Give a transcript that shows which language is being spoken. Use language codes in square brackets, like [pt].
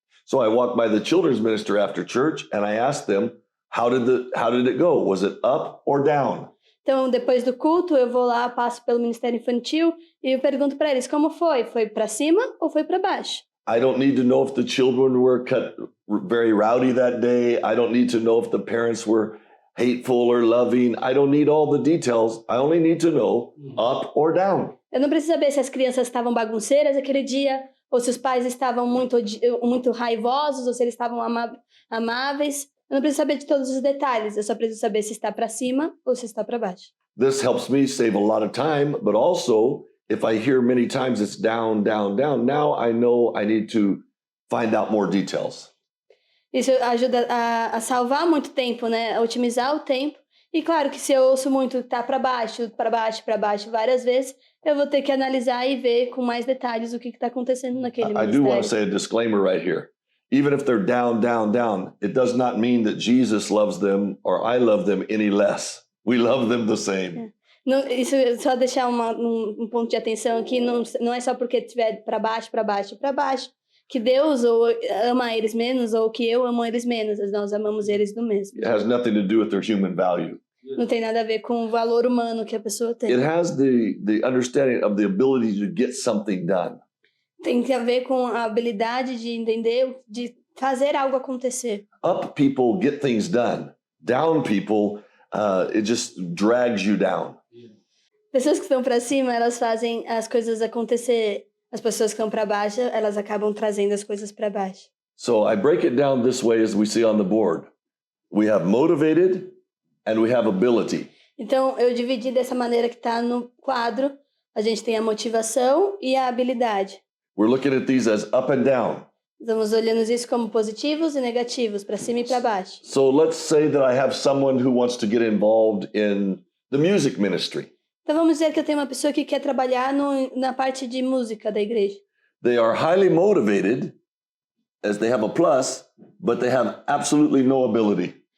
[en] So I walked by the children's minister after church and I asked them, how did it go? Was it up or down? [pt] Então, depois do culto, eu vou lá, passo pelo ministério infantil e eu pergunto para eles como foi. Foi para cima ou foi para baixo? [en] I don't need to know if the children were very rowdy that day. I don't need to know if the parents were hateful or loving. I don't need all the details. I only need to know up or down. [pt] Eu não preciso saber se as crianças estavam bagunceiras aquele dia, ou se os pais estavam muito raivosos, ou se eles estavam amáveis. Eu não preciso saber de todos os detalhes. Eu só preciso saber se está para cima ou se está para baixo. [en] This helps me save a lot of time, but also if I hear many times it's down, down, down, now I know I need to find out more details. [pt] Isso ajuda a salvar muito tempo, né? A otimizar o tempo. E claro que se eu ouço muito tá para baixo, várias vezes, eu vou ter que analisar e ver com mais detalhes o que está acontecendo naquele [en] I do want to [pt] ministério. [en] say a disclaimer right here. Even if they're down, down, down, it does not mean that Jesus loves them or I love them any less. We love them the same. [pt] Não, isso só deixar um ponto de atenção aqui, não é só porque estiver para baixo, que Deus ama eles menos ou que eu amo eles menos, nós amamos eles do mesmo. [en] It has nothing to do with their human value. [pt] Não tem nada a ver com o valor humano que a pessoa tem. [en] It has the understanding of the ability to get something done. [pt] Tem a ver com a habilidade de entender, de fazer algo acontecer. [en] Up people get things done. Down people, it just drags you down. [pt] Pessoas que estão para cima, elas fazem as coisas acontecer. As pessoas que estão para baixo, elas acabam trazendo as coisas para baixo. [en] So I break it down this way as we see on the board. We have motivated and we have ability. [pt] Então, eu dividi dessa maneira que está no quadro. A gente tem a motivação e a habilidade. [en] We're looking at these as up and down. [pt] Estamos olhando isso como positivos e negativos, para cima e para baixo. [en] So let's say that I have someone who wants to get involved in the music ministry. [pt] Então, vamos dizer que eu tenho uma pessoa que quer trabalhar na parte de música da igreja. [en] They are highly motivated, as they have a plus, but they have absolutely no ability.